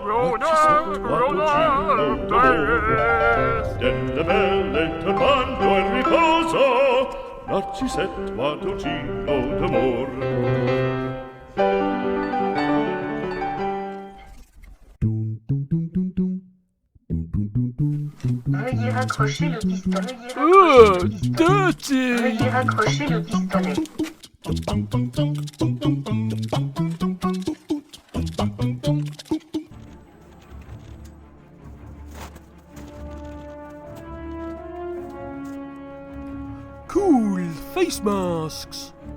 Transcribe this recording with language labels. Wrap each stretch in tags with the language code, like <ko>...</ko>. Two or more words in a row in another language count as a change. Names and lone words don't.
<it>Delle belle turbando al riposo, narcisetto gino d'amor.</it> <fr>Veuillez raccrocher le pistolet. Dirty! Veuillez raccrocher le pistolet.</fr> <en>Cool face masks.</en>